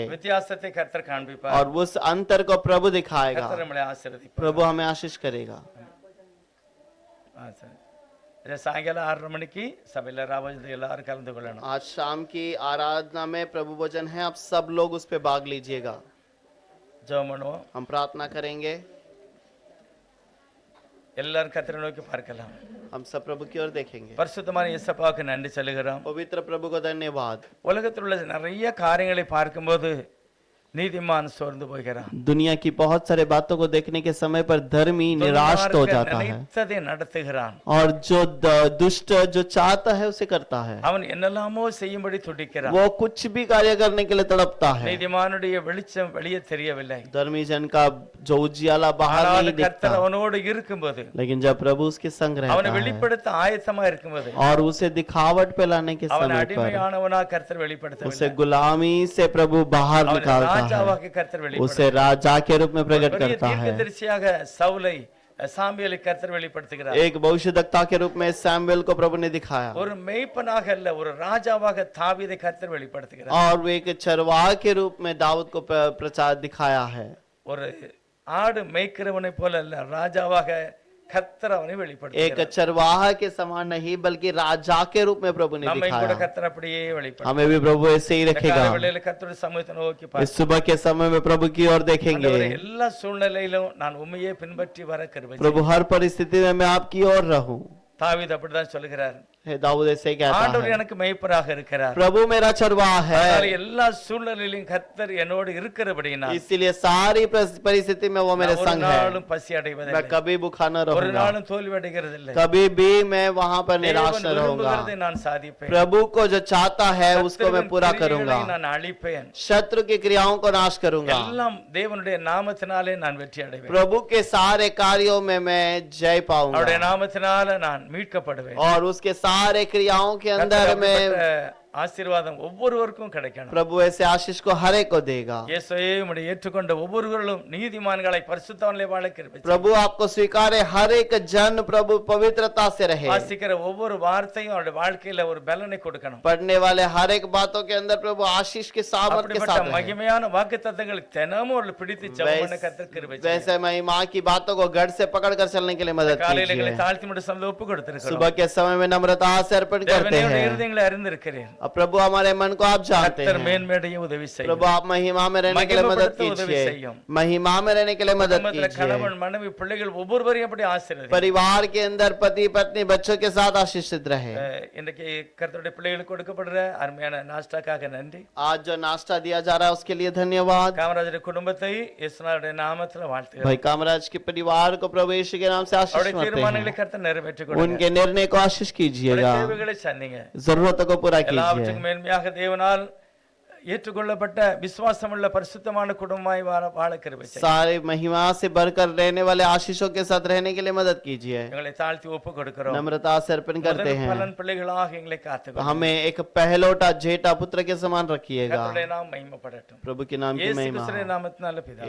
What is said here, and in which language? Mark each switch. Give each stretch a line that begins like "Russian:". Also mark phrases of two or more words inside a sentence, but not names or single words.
Tamil: வித்தியாசத்தை கர்த்தர் காண்பிப்பார்.
Hindi: और उस अंतर को प्रभु दिखाएगा.
Tamil: கர்த்தர் நம்மை ஆசீர்வதிப்பார்.
Hindi: प्रभु हमें आशीष करेगा.
Tamil: சாயங்காலம் 6:30 மணிக்கு சபையில ராவஜ் எல்லாரும் கலந்து கொள்ளணும்.
Hindi: आज शाम की आराधना में प्रभु वचन है, आप सब लोग उस पे भाग लीजिएगा.
Tamil: ஜெபம் பண்ணுவோம்.
Hindi: हम प्रार्थना करेंगे.
Tamil: எல்லாரும் கர்த்தரை நோக்கி பார்க்கலாம்.
Hindi: हम सब प्रभु की ओर देखेंगे.
Tamil: பரிசுத்தமான இயேசுவுக்கு நன்றி சொல்லுகிறோம்.
Hindi: पवित्र प्रभु को धन्यवाद.
Tamil: உலகத்தில் உள்ள நிறைய காரியங்களை பார்க்கும்போது நீதிமான் சோர்ந்து போகிறான்.
Hindi: दुनिया की बहुत सारे बातों को देखने के समय पर धर्मी निराश हो जाता है
Tamil: நினைத்ததை நடத்துகிறான்.
Hindi: और जो दुष्ट जो चाहता है उसे करता है.
Tamil: அவன் என்னெல்லாமோ செய்யும்படி துடிக்கிறான்.
Hindi: वो कुछ भी कार्य करने के लिए तड़पता है.
Tamil: நீதிமானுடைய வெளிச்சம் வெளியே தெரியவில்லை.
Hindi: धर्मी जन का जो उजियाला बाहर नहीं दिखता,
Tamil: கர்த்தர் அவனோடு இருக்கும்போது,
Hindi: लेकिन जब प्रभु उसके संग रहता
Tamil: அவனை
Hindi: है
Tamil: வெளிப்படுத்த ஆயத்தமா இருக்கும்போது,
Hindi: और उसे दिखावट पे लाने के
Tamil: அவன்
Hindi: समय पर
Tamil: அடிமையானவனா கர்த்தர் வெளிப்படுத்தவில்லை.
Hindi: उसे गुलामी से प्रभु बाहर निकालता है,
Tamil: ராஜாவாக கர்த்தர்
Hindi: उसे राजा के रूप में प्रकट करता है.
Tamil: தீர்க்கதரிசியாக சவுலை சாமுவேலை கர்த்தர் வெளிப்படுத்துகிறார்.
Hindi: एक भविष्यद्वक्ता के रूप में सैमुएल को प्रभु ने दिखाया
Tamil: ஒரு மேய்ப்பனாக அல்ல, ஒரு ராஜாவாக தாவீதை கர்த்தர் வெளிப்படுத்துகிறார்.
Hindi: और वो एक चरवाह के रूप में दाऊद को प्रचार दिखाया है.
Tamil: ஒரு ஆடு மேய்க்கிறவனை போல அல்ல, ராஜாவாக கர்த்தர் அவனை வெளிப்படுத்துகிறார்.
Hindi: एक चरवाह के समान नहीं बल्कि राजा के रूप में प्रभु ने
Tamil: நம்மை கூட
Hindi: दिखाया.
Tamil: கர்த்தர் அப்படியே வெளிப்படுத்துகிறார்.
Hindi: हमें भी प्रभु ऐसे ही रखेगा.
Tamil: வேளையில கர்த்தருடைய சமூகத்தை நோக்கி
Hindi: इस
Tamil: பார்த்து
Hindi: सुबह के समय में प्रभु की ओर देखेंगे.
Tamil: எல்லா சூழ்நிலையிலும் நான் உண்மையே பின்பற்றி வர கிருபை செய்யும்.
Hindi: प्रभु हर परिस्थिति में मैं आपकी ओर रहूं.
Tamil: தாவீது அப்படிதான் சொல்லுகிறார்.
Hindi: दाऊद ऐसे कहता
Tamil: ஆண்டவர்
Hindi: है,
Tamil: எனக்கு மேய்ப்பராக இருக்கிறார்.
Hindi: प्रभु मेरा चरवाह है.
Tamil: அதனால எல்லா சூழ்நிலையிலும் கர்த்தர் என்னோடு இருக்கிறபடியினால்
Hindi: इसीलिए सारी परिस्थिति में वो मेरे
Tamil: ஒரு
Hindi: संग है.
Tamil: நாளும் பசி அடைவதில்லை.
Hindi: मैं कभी भूखा न
Tamil: ஒரு
Hindi: रहूंगा,
Tamil: நாளும் தோல்வி அடைகிறதில்லை.
Hindi: कभी भी मैं वहां पर निराश
Tamil: தேவன்
Hindi: न रहूंगा.
Tamil: விரும்புகிறதை நான் சாதிப்பேன்.
Hindi: प्रभु को जो चाहता है उसको मैं
Tamil: கர்த்தரின்
Hindi: पूरा
Tamil: கிரியைகளை
Hindi: करूंगा.
Tamil: நான் அழிப்பேன்.
Hindi: शत्रु की क्रियाओं को नाश करूंगा.
Tamil: எல்லாம் தேவனுடைய நாமத்தினாலே நான் வெற்றி அடைவேன்.
Hindi: प्रभु के सारे कार्यों में मैं जय पाऊंगा
Tamil: அவருடைய நாமத்தினால நான் மீட்கப்படுவேன்.
Hindi: और उसके सारे क्रियाओं के अंदर
Tamil: கர்த்தர்
Hindi: में
Tamil: அப்படிப்பட்ட ஆசீர்வாதம் ஒவ்வொருவருக்கும் கிடைக்கணும்.
Hindi: प्रभु ऐसे आशीष को हर एक को देगा.
Tamil: இயேசுவே உம்முடைய ஏற்றுக்கொண்ட ஒவ்வொருவர்களும் நீதிமான்களை பரிசுத்தவான்களை வாழ கிருபை செய்யும்.
Hindi: प्रभु आपको स्वीकारे हर एक जन प्रभु पवित्रता से रहे.
Tamil: வாசிக்கிற ஒவ்வொரு வார்த்தையும் அவருடைய வாழ்க்கையில ஒரு பலனை கொடுக்கணும்.
Hindi: पढ़ने वाले हर एक बातों के अंदर प्रभु आशीष के सामर्थ के
Tamil: அப்படிப்பட்ட
Hindi: साथ रहे.
Tamil: மகிமையான வாக்குத்தத்தங்களை தினமும் அவர்கள் பிடித்து ஜெபம் பண்ண கர்த்தர் கிருபை செய்யும்.
Hindi: वैसे महिमा की बातों को गढ़ से पकड़ कर चलने के लिए मदद
Tamil: காலையில எங்களை
Hindi: कीजिए.
Tamil: தாழ்த்தி முடி சமூகத்தில் ஒப்பு கொடுத்திருக்கிறோம்.
Hindi: सुबह के समय में नम्रता से अर्पण करते
Tamil: தேவனே உம்முடைய
Hindi: हैं.
Tamil: இருதயங்களை அறிந்திருக்கிறேன்.
Hindi: अब प्रभु हमारे मन को आप जानते
Tamil: கர்த்தர்
Hindi: हैं.
Tamil: மேன்மேடைய உதவி செய்யும்.
Hindi: प्रभु आप महिमा में रहने के लिए मदद
Tamil: மகிமைப்படுத்த உதவி
Hindi: कीजिए.
Tamil: செய்யும்.
Hindi: महिमा में रहने के लिए मदद
Tamil: குடும்பத்துல
Hindi: कीजिए.
Tamil: கணவன் மனைவி பிள்ளைகள் ஒவ்வொருவரையும் அப்படி ஆசீர்வதி.
Hindi: परिवार के अंदर पति पत्नी बच्चों के साथ आशीषित रहे.
Tamil: இன்னைக்கு கர்த்தருடைய பிள்ளைகளுக்கு கொடுக்கப்படுற அருமையான நாஸ்டாக்காக நன்றி.
Hindi: आज जो नाश्ता दिया जा रहा है उसके लिए धन्यवाद.
Tamil: காமராஜர் குடும்பத்தை இயேசுநாதருடைய நாமத்துல வாழ்த்துகிறேன்.
Hindi: भाई कामराज के परिवार को प्रभु यीशु के नाम से आशीष
Tamil: அவருடைய
Hindi: मानते
Tamil: தீர்மானங்களை
Hindi: हैं.
Tamil: கர்த்தர் நிறைவேற்றி கொடுங்க.
Hindi: उनके निर्णय को आशीष कीजिएगा.
Tamil: தேவைகளை சந்திங்க.
Hindi: जरूरतों को पूरा कीजिए.
Tamil: எல்லாவற்றுக்கும் மேன்மையாக தேவனால் ஏற்றுக்கொள்ளப்பட்ட விசுவாசமுள்ள பரிசுத்தமான குடும்பமாய் வாழ கிருபை செய்யும்.
Hindi: सारे महिमा से बढ़कर रहने वाले आशीषों के साथ रहने के लिए मदद कीजिए.
Tamil: எங்களை தாழ்த்தி ஒப்பு கொடுக்கிறோம்.
Hindi: नम्रता से अर्पण करते हैं.
Tamil: பலன் பிள்ளைகளாக எங்களை காத்துக்கொள்ளும்.
Hindi: हमें एक पहलोटा जेठा पुत्र के समान रखिएगा.
Tamil: கர்த்தருடைய நாமம் மகிமைப்படட்டும்.
Hindi: प्रभु के नाम की இயேசு महिमा.
Tamil: கிறிஸ்துவின் நாமத்தினால பிதாவே.